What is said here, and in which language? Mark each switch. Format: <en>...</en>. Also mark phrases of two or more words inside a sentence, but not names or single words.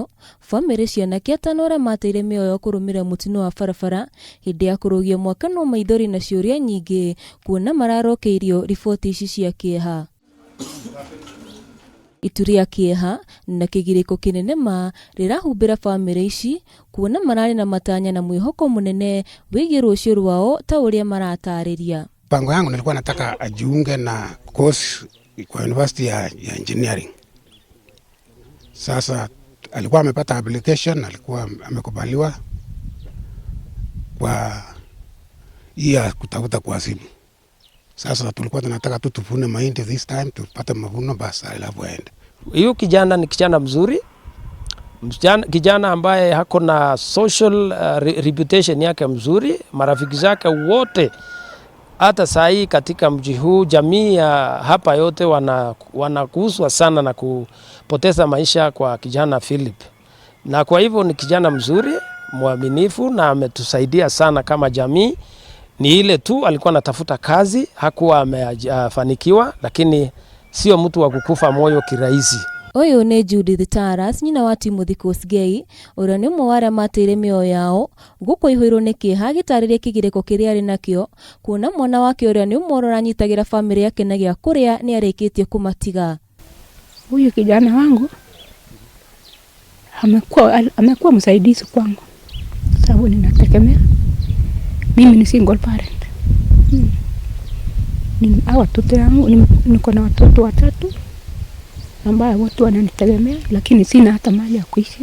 <ki>Bamĩrĩ cia anake atano arĩa mateire mioyo kũrũmĩrĩra mutino wa barabara hĩndĩ ya kũrũgia mwaka no maithori na ciũria nyingĩ kuona mararokeirio riboti ici cia kieha. Itu rĩa kieha na kigiriko kinene ma rĩrahumbĩra bamĩrĩ ici kuona mararĩ na matanya na mwihoko mũnene wĩgiĩ rũciũ rwao ta ũrĩa maratarĩria.</ki> <sw>Pango yangu nilikuwa nataka ajiunge na course kwa university ya engineering. Sasa alikuwa amepata application, alikuwa amekubaliwa kwa ya kutafuta kwa simu. Sasa tulikuwa tunataka tu tuvune mahindi</sw> <en>this time,</en> <sw>tupate mavuno basi alafu aende. Huyu kijana ni kijana mzuri. Kijana ambaye hako na</sw> <en>social reputation</en> <sw>yake mzuri, marafiki zake wote hata sahi katika mji huu, jamii ya hapa yote wanakuhuswa sana na kupoteza maisha kwa kijana Philip. Na kwa hivyo ni kijana mzuri, mwaminifu na ametusaidia sana kama jamii. Ni ile tu alikuwa anatafuta kazi, hakuwa amefanikiwa, lakini sio mtu wa kukufa moyo kirahisi.</sw> <ki>Oyo nĩ Judith Taras, nyina wa Timothy Kosgei, ũrĩa nĩ ũmwe wa arĩa mateire mĩoyo yao gũkũ ihũirwo nĩ kĩeha gĩtarĩria kigiriko kĩrĩa arĩ nakĩo kuona mwana wake ũrĩa nĩ ũmwe ũranyitagĩra bamĩrĩ yake na gĩa kũrĩa nĩ arĩkĩtie kũmatiga.</ki> <sw>Huyu kijana wangu amekuwa msaidizi kwangu sababu ninategemea. Mimi ni</sw> <en>single parent.</en> <sw>Watoto yangu niko na watoto watatu ambao watu wananitegemea, lakini sina hata mali ya kuishi.</sw>